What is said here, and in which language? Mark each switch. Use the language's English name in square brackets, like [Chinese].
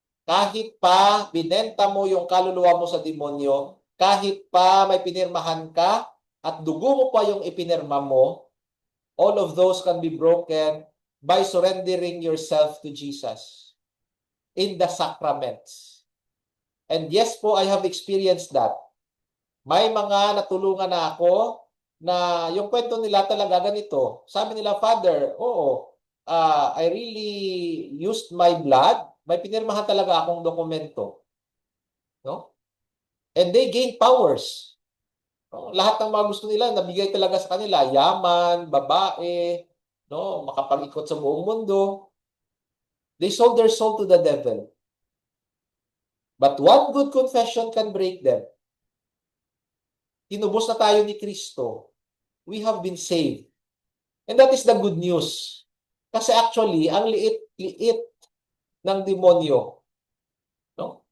[Filipino] kahit pa binenta mo yung kaluluwa mo sa demonyo, kahit pa may pinirmahan ka at dugo mo pa yung ipinirma mo, [English] all of those can be broken by surrendering yourself to Jesus in the sacraments. And yes po, I have experienced that. [Filipino] May mga natulungan na ako na yung kwento nila talaga ganito. Sabi nila, [English] Father, oo, I really used my blood. [Filipino] May pinirmahan talaga akong dokumento. No? [English] And they gain powers. No? [Filipino] Lahat ng mga gusto nila, nabigay talaga sa kanila. Yaman, babae, no? Makapag-ikot sa buong mundo. [English] They sold their soul to the devil. But one good confession can break them. [Filipino] Tinubos na tayo ni Kristo. [English] We have been saved. And that is the good news. [Filipino] Kasi actually, ang liit-liit ng demonyo. No?